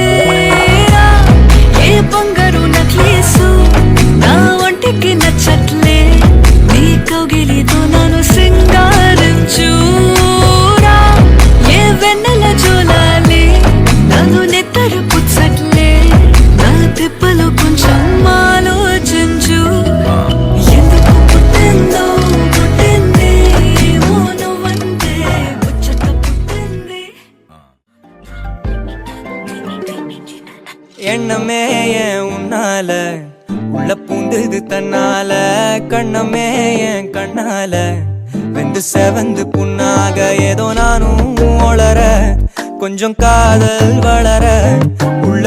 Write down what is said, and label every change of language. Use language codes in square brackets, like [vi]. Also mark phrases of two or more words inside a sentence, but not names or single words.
[te] బంగారు నక్లీసు నా ఒంటికి నచ్చట్లే నీ కౌగిలితో నన్ను సింగారించురా ఏ వెన్నెల జోలాలి నన్ను నెత్తరు పుచ్చట్లే నా తిప్పలు కొంచెం ఆలోచించు ఎందుకు పుట్టిందో పుట్టింది ఏమో నువ్వంటే ముచ్చట పుట్టింది [ta] எண்ணமே என் உன்னால உள்ள பூந்துது தன்னால கண்ணமே என் கண்ணால வெந்து செவந்து புண்ணாக ஏதோ நானும் ஒளர கொஞ்சம் காதல் வளர உள்ள